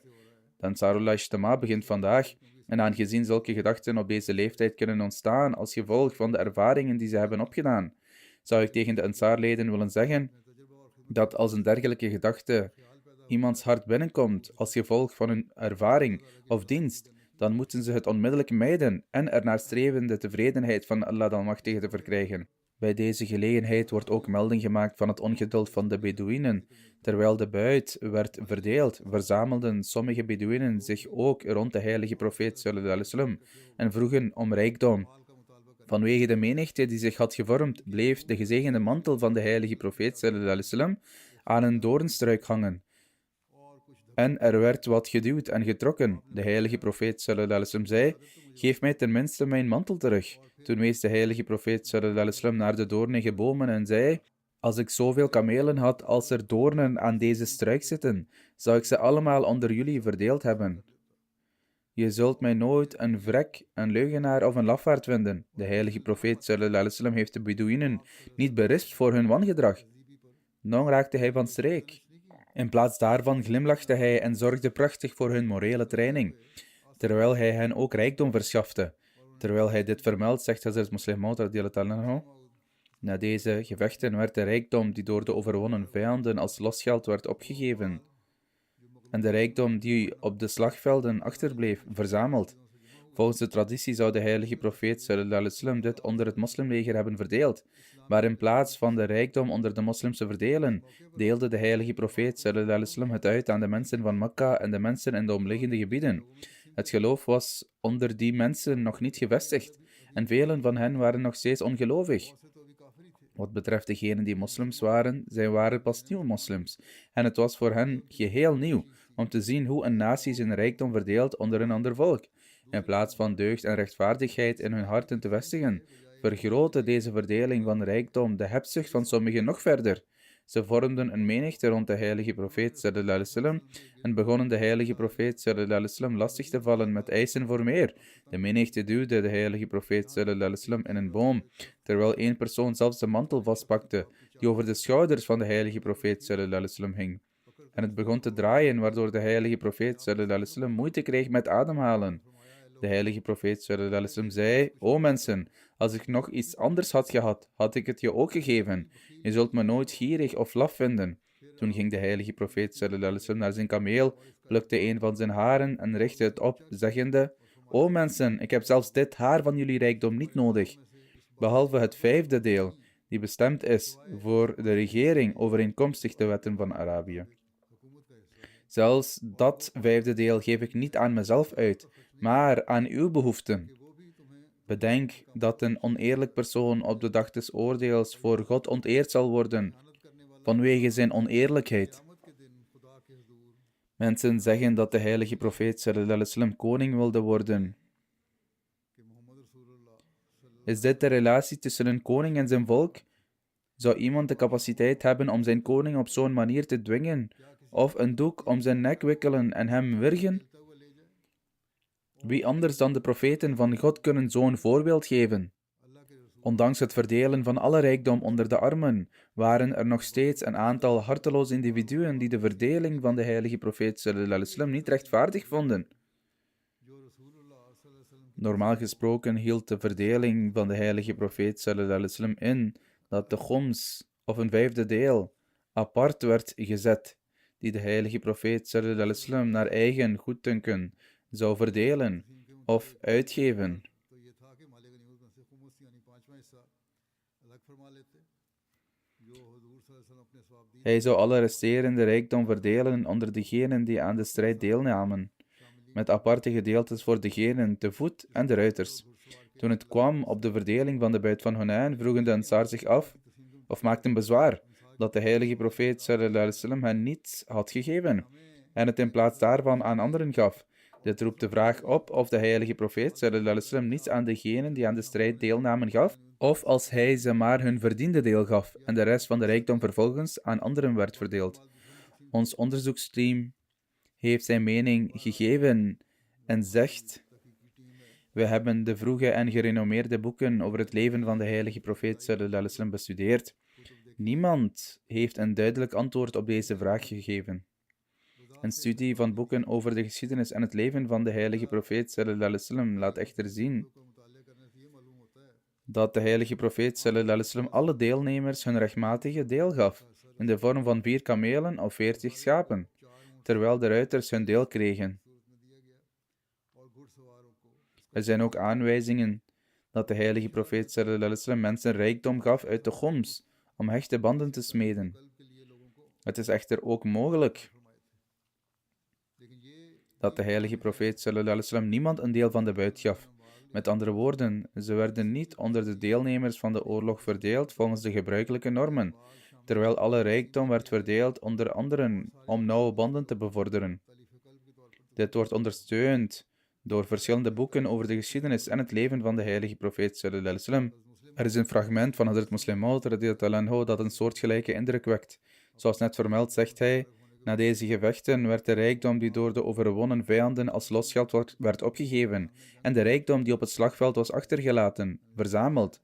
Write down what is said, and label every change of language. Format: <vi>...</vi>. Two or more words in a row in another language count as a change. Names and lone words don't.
<nl>De Ansarullah Ijtema begint vandaag, en aangezien zulke gedachten op deze leeftijd kunnen ontstaan als gevolg van de ervaringen die ze hebben opgedaan, zou ik tegen de Ansarleden willen zeggen dat als een dergelijke gedachte iemands hart binnenkomt als gevolg van hun ervaring of dienst, dan moeten ze het onmiddellijk mijden en ernaar streven de tevredenheid van Allah de Almachtige te verkrijgen. Bij deze gelegenheid wordt ook melding gemaakt van het ongeduld van de Bedouinen. Terwijl de buit werd verdeeld, verzamelden sommige Bedouinen zich ook rond de heilige profeet</nl> <ar>صلى الله عليه وسلم</ar> <nl>en vroegen om rijkdom. Vanwege de menigte die zich had gevormd, bleef de gezegende mantel van de heilige profeet</nl> <ar>صلى الله عليه وسلم</ar> <nl>aan een doornstruik hangen. En er werd wat geduwd en getrokken. De heilige profeet</nl> <ar>صلى الله عليه وسلم</ar> <nl>zei, geef mij tenminste mijn mantel terug. Toen wees de heilige profeet</nl> <ar>صلى الله عليه وسلم</ar> <nl>naar de doornige bomen en zei, als ik zoveel kamelen had als er doornen aan deze struik zitten, zou ik ze allemaal onder jullie verdeeld hebben. Je zult mij nooit een vrek, een leugenaar of een lafaard vinden. De heilige profeet</nl> <ar>صلى الله عليه وسلم</ar> <nl>heeft de Bedouinen niet berispt voor hun wangedrag. Dan raakte hij van streek. In plaats daarvan glimlachte hij en zorgde prachtig voor hun morele training, terwijl hij hen ook rijkdom verschafte. Terwijl hij dit vermeldt, zegt Hazrat Muslim Maud</nl> <ar>رضي الله عنه,</ar> <nl>na deze gevechten werd de rijkdom die door de overwonnen vijanden als losgeld werd opgegeven en de rijkdom die op de slagvelden achterbleef, verzameld. Volgens de traditie zou de heilige profeet</nl> <ar>صلى الله عليه وسلم</ar> <nl>dit onder het moslimleger hebben verdeeld, maar in plaats van de rijkdom onder de moslims te verdelen, deelde de heilige profeet</nl> <ar>صلى الله عليه وسلم</ar> <nl>het uit aan de mensen van Mekka en de mensen in de omliggende gebieden. Het geloof was onder die mensen nog niet gevestigd en velen van hen waren nog steeds ongelovig. Wat betreft degenen die moslims waren, zij waren pas nieuwe moslims en het was voor hen geheel nieuw om te zien hoe een natie zijn rijkdom verdeelt onder een ander volk. In plaats van deugd en rechtvaardigheid in hun harten te vestigen, vergrootte deze verdeling van rijkdom de hebzucht van sommigen nog verder. Ze vormden een menigte rond de heilige profeet</nl> <ar>صلى الله عليه وسلم</ar> <nl>en begonnen de heilige profeet</nl> <ar>صلى الله عليه وسلم</ar> <nl>lastig te vallen met eisen voor meer. De menigte duwde de heilige profeet</nl> <ar>صلى الله عليه وسلم</ar> <nl>in een boom, terwijl één persoon zelfs de mantel vastpakte die over de schouders van de heilige profeet</nl> <ar>صلى الله عليه وسلم</ar> <nl>hing. En het begon te draaien, waardoor de heilige profeet</nl> <ar>صلى الله عليه وسلم</ar> <nl>moeite kreeg met ademhalen. De heilige profeet</nl> <ar>صلى الله عليه وسلم</ar> <nl>zei, o mensen, als ik nog iets anders had gehad, had ik het je ook gegeven. Je zult me nooit gierig of laf vinden. Toen ging de heilige profeet</nl> <ar>صلى الله عليه وسلم</ar> <nl>naar zijn kameel, plukte een van zijn haren en richtte het op, zeggende, o mensen, ik heb zelfs dit haar van jullie rijkdom niet nodig, behalve het 5e deel, die bestemd is voor de regering overeenkomstig de wetten van Arabië. Zelfs dat 5e deel geef ik niet aan mezelf uit, maar aan uw behoeften. Bedenk dat een oneerlijk persoon op de dag des oordeels voor God onteerd zal worden, vanwege zijn oneerlijkheid. Mensen zeggen dat de heilige profeet</nl> <ar>صلى الله عليه وسلم</ar> <nl>koning wilde worden. Is dit de relatie tussen een koning en zijn volk? Zou iemand de capaciteit hebben om zijn koning op zo'n manier te dwingen, of een doek om zijn nek wikkelen en hem wurgen? Wie anders dan de profeten van God kunnen zo'n voorbeeld geven? Ondanks het verdelen van alle rijkdom onder de armen, waren er nog steeds een aantal harteloze individuen die de verdeling van de heilige profeet</nl> <ar>صلى الله عليه وسلم</ar> <nl>niet rechtvaardig vonden. Normaal gesproken hield de verdeling van de heilige profeet</nl> <ar>صلى الله عليه وسلم</ar> <nl>in dat de khoms, of een 5e deel, apart werd gezet, die de heilige profeet</nl> <ar>صلى الله عليه وسلم</ar> <nl>naar eigen goeddunken zou verdelen of uitgeven. Hij zou alle resterende rijkdom verdelen onder degenen die aan de strijd deelnamen, met aparte gedeeltes voor degenen te voet en de ruiters. Toen het kwam op de verdeling van de buit van Hunain, vroegen de Ansar zich af, of maakten bezwaar, dat de heilige profeet</nl> <ar>صلى الله عليه وسلم</ar> <nl>hen niets had gegeven, en het in plaats daarvan aan anderen gaf. Dit roept de vraag op of de heilige profeet</nl> <ar>صلى الله عليه وسلم</ar> <nl>niets aan degenen die aan de strijd deelnamen gaf, of als hij ze maar hun verdiende deel gaf en de rest van de rijkdom vervolgens aan anderen werd verdeeld. Ons onderzoeksteam heeft zijn mening gegeven en zegt: we hebben de vroege en gerenommeerde boeken over het leven van de heilige profeet</nl> <ar>صلى الله عليه وسلم</ar> <nl>bestudeerd. Niemand heeft een duidelijk antwoord op deze vraag gegeven. Een studie van boeken over de geschiedenis en het leven van de heilige profeet</nl> <ar>صلى الله عليه وسلم</ar> <nl>laat echter zien dat de heilige profeet</nl> <ar>صلى الله عليه وسلم</ar> <nl>alle deelnemers hun rechtmatige deel gaf, in de vorm van 4 kamelen of 40 schapen, terwijl de ruiters hun deel kregen. Er zijn ook aanwijzingen dat de heilige profeet</nl> <ar>صلى الله عليه وسلم</ar> <nl>mensen rijkdom gaf uit de khoms, om hechte banden te smeden. Het is echter ook mogelijk dat de heilige profeet</nl> <ar>صلى الله عليه وسلم</ar> <nl>niemand een deel van de buit gaf. Met andere woorden, ze werden niet onder de deelnemers van de oorlog verdeeld volgens de gebruikelijke normen, terwijl alle rijkdom werd verdeeld onder anderen om nauwe banden te bevorderen. Dit wordt ondersteund door verschillende boeken over de geschiedenis en het leven van de heilige profeet</nl> <ar>صلى الله عليه وسلم.</ar> <nl>Er is een fragment van Hazrat Muslim Maud</nl> <ar>رضي الله عنه</ar> <nl>dat een soortgelijke indruk wekt. Zoals net vermeld zegt hij: na deze gevechten werd de rijkdom die door de overwonnen vijanden als losgeld werd opgegeven en de rijkdom die op het slagveld was achtergelaten, verzameld.</nl>